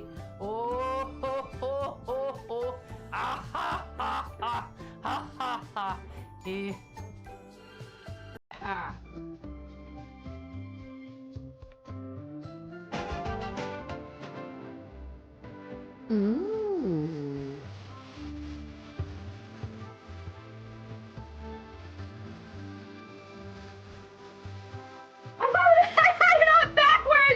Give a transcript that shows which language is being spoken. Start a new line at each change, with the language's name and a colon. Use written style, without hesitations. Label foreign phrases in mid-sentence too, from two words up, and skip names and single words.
English: Oh, ho, ho, ho, ho. Ah, ha, ha, ha, ha, ha, ha. Eh. Ah. Ooh. I had it on backwards!